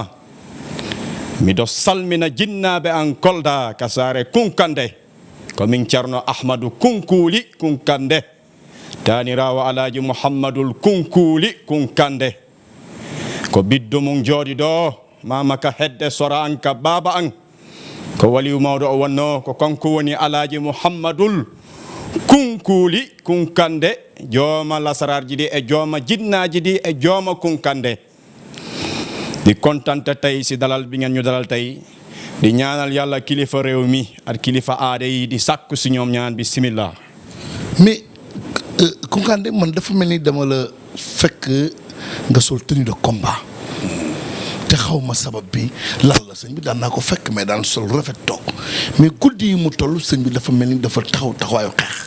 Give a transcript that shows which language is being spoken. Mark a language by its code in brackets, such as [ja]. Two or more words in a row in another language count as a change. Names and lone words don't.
[ff] Mido salmina jinnaɓe an kolda kasare Kounkandé komin ceerno Ahmadou Kunkuli Kounkandé tanirawo alaji Mouhammadoul Kunkuli Kounkandé ko biddo mum jooɗi ɗo mamaka hedde sora an ka baba an ko waliyu mawɗo o wonno ko kanko woni alaji Mouhammadoul Kunkuli Kounkandé jooma lasararji ɗi e jooma jinnaji ɗi e jooma Kounkandé [wo] di kontante tey si dalal bi ngeen ñu dalal tey di ñaanal yàlla kilifa réew mi ak kilifa aada yi di sàkku si ñoom ñaan bismillah. mais Kounkandé man dafa mel ni dama la fekk nga sol [fr] tenue de combat [wo] te xaw ma sabab bi lan la sëñ bi daan naa ko fekk mais daan sol rafet toog mais guddi yi mu toll sëñ bi dafa mel ni dafa taxawaayu xeex.